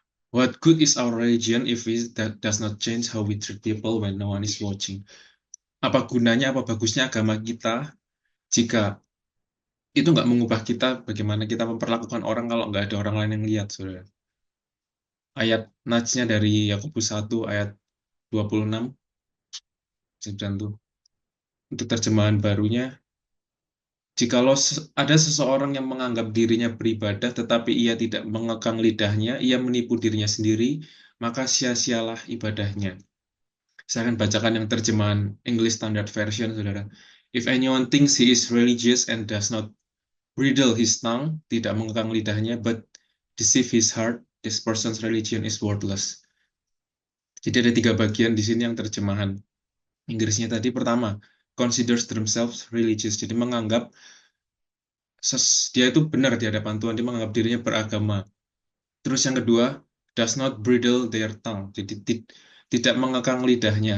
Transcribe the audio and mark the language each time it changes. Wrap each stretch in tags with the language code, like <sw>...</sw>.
<en>What good is our religion if it does not change how we treat people when no one is watching?</en> <id>Apa gunanya, apa bagusnya agama kita jika itu nggak mengubah kita bagaimana kita memperlakukan orang kalau nggak ada orang lain yang lihat, saudara. Ayat najnya dari Yakobus 1 ayat 26, dan tuh untuk terjemahan barunya, jikalau ada seseorang yang menganggap dirinya beribadah tetapi ia tidak mengekang lidahnya, ia menipu dirinya sendiri, maka sia-sialah ibadahnya. Saya akan bacakan yang terjemahan English Standard Version, saudara.</id> <en>If anyone thinks he is religious and does not bridle his tongue,</en> <id>tidak mengekang lidahnya,</id> <en>but deceive his heart, this person's religion is worthless.</en> <id>Jadi ada 3 bagian di sini yang terjemahan Inggrisnya tadi. Pertama,</id> <en>considers themselves religious,</en> <id>jadi menganggap dia itu benar di hadapan Tuhan, dia menganggap dirinya beragama. Terus yang kedua,</id> <en>does not bridle their tongue,</en> <id>jadi tidak mengekang lidahnya.</id>